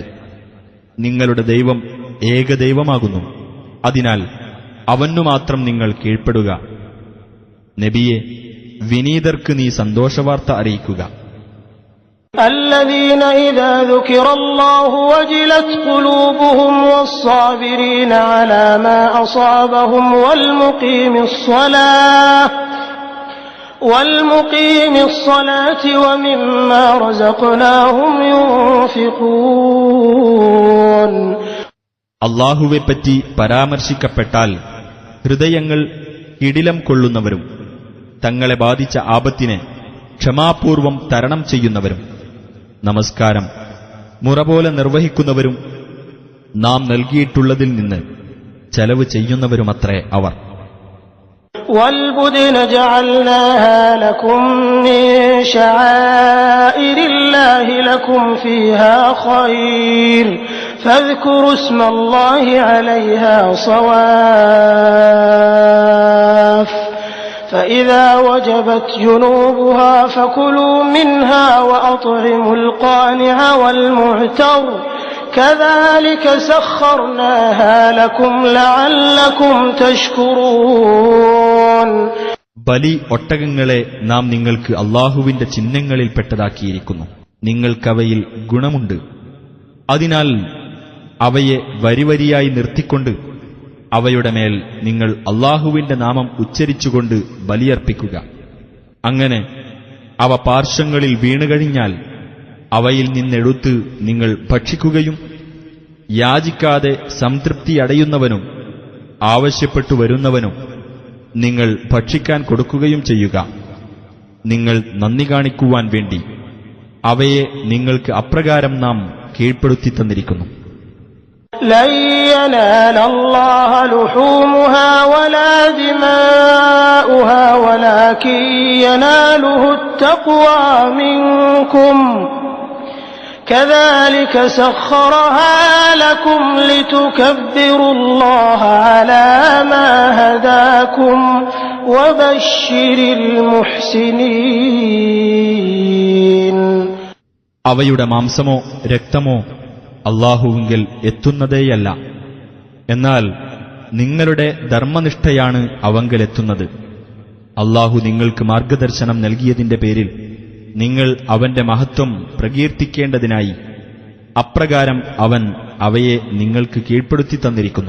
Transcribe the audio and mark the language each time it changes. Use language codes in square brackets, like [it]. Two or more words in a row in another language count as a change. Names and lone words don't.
[ml] നിങ്ങളുടെ ദൈവം ഏകദൈവമാകുന്നു. അതിനാൽ അവനു മാത്രം നിങ്ങൾ കീഴ്പ്പെടുക. നബിയെ, വിനീതർക്ക് നീ സന്തോഷവാർത്ത അറിയിക്കുക. [ar] الذين إذا ذكر الله وجلت قلوبهم والصابرين على ما أصابهم والمقيم الصلاة ومما رزقناهم ينفقون. [ml] അല്ലാഹുവെപ്പറ്റി പരാമർശിക്കപ്പെട്ടാൽ ഹൃദയങ്ങൾ ഇടിലം കൊള്ളുന്നവരും തങ്ങളെ ബാധിച്ച ആപത്തിനെ ക്ഷമാപൂർവം തരണം ചെയ്യുന്നവരും നമസ്കാരം മുറപോലെ നിർവഹിക്കുന്നവരും നാം നൽകിയിട്ടുള്ളതിൽ നിന്ന് ചെലവ് ചെയ്യുന്നവരുമത്രേ അവർ. [ar] والبدن جعلناها لكم من شعائر الله لكم فيها خير فاذكروا اسم الله عليها صواف فإذا وجبت جنوبها فكلوا منها وأطعموا القانع والمعتر كذلك سخرناها لكم لعلكم تشكرون. [ml] ബലി ഒട്ടകങ്ങളെ നാം നിങ്ങൾക്ക് അല്ലാഹുവിന്റെ ചിഹ്നങ്ങളിൽപ്പെട്ടതാക്കിയിരിക്കുന്നു. നിങ്ങൾക്കവയിൽ ഗുണമുണ്ട്. അതിനാൽ അവയെ വരിവരിയായി നിർത്തിക്കൊണ്ട് അവയുടെ മേൽ നിങ്ങൾ അല്ലാഹുവിന്റെ നാമം ഉച്ചരിച്ചുകൊണ്ട് ബലിയർപ്പിക്കുക. അങ്ങനെ അവ പാർശ്വങ്ങളിൽ വീണുകഴിഞ്ഞാൽ അവയിൽ നിന്നെടുത്ത് നിങ്ങൾ ഭക്ഷിക്കുകയും യാചിക്കാതെ സംതൃപ്തിയടയുന്നവനും ആവശ്യപ്പെട്ടു വരുന്നവനും നിങ്ങൾ ഭക്ഷിക്കാൻ കൊടുക്കുകയും ചെയ്യുക. നിങ്ങൾ നന്ദി കാണിക്കുവാൻ വേണ്ടി അവയെ നിങ്ങൾക്ക് അപ്രകാരം നാം കീഴ്പ്പെടുത്തി തന്നിരിക്കുന്നു. [ar] لن ينال الله لحومها ولا دماؤها ولكن يناله التقوى منكم كذلك سخرها لكم لتكبروا الله على ما هداكم وبشر المحسنين. [ml] അവയുടെ മാംസമോ രക്തമോ അല്ലാഹുവിങ്കൽ എത്തുന്നതേയല്ല. എന്നാൽ നിങ്ങളുടെ ധർമ്മനിഷ്ഠയാണ് അവങ്കലെത്തുന്നത്. അല്ലാഹു നിങ്ങൾക്ക് മാർഗദർശനം നൽകിയതിന്റെ പേരിൽ നിങ്ങൾ അവന്റെ മഹത്വം പ്രകീർത്തിക്കേണ്ടതിനായി അപ്രകാരം അവൻ അവയെ നിങ്ങൾക്ക് കീഴ്പ്പെടുത്തി തന്നിരിക്കുന്നു.